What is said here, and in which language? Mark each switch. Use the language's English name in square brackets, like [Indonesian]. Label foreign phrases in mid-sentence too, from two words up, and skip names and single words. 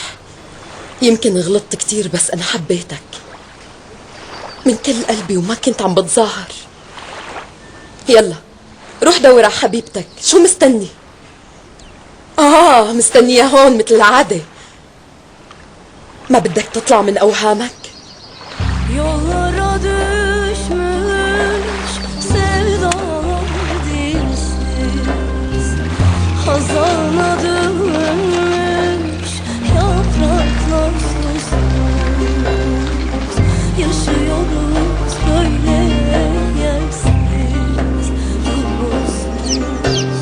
[Arabic] يمكن غلطت كتير بس انا حبيتك من كل قلبي وما كنت عم بتظاهر. يلا روح دور على حبيبتك. شو مستني؟ مستنية هون مثل العادة. ما بدك تطلع من أوهامك؟ [Turkish] Yollara düşmüş sevdalar dilsiz, hazana dönmüş yapraklar susuz. Yaşıyoruz böyle yersiz, yolsuz.